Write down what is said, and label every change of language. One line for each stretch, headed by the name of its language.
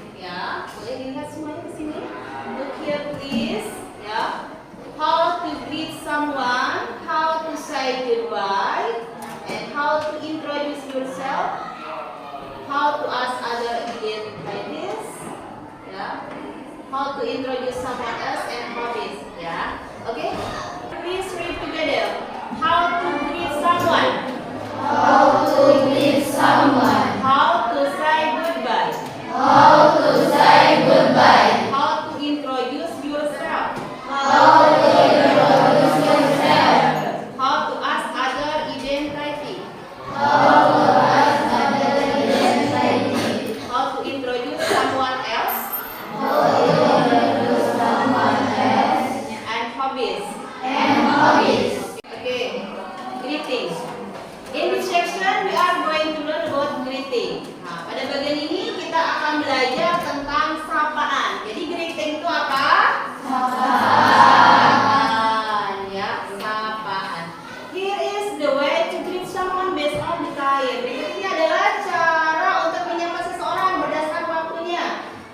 Indonesian: Ya, boleh dilihat semuanya di sini.
English: Look here please. Ya, how to greet someone, how to say goodbye, and how to introduce yourself, how to ask other again like this. Ya, how to introduce someone else and hobbies. Ya, okay. Please read together. How to greet someone. How to greet someone. How to say goodbye. How to say goodbye. How to introduce yourself. How to introduce yourself. How to ask other identity. How to ask other identity. How to introduce someone else. How to introduce someone else. And hobbies. And hobbies. Okay, greeting. In this section we are going to learn about greeting.
Indonesian: Nah, pada bagian ini kita akan belajar tentang sapaan. Jadi greeting itu apa? Sapaan, ya, sapaan.
English: Here is the way to greet someone based on the time.
Indonesian: Berikut ini adalah cara untuk menyapa seseorang berdasarkan waktunya.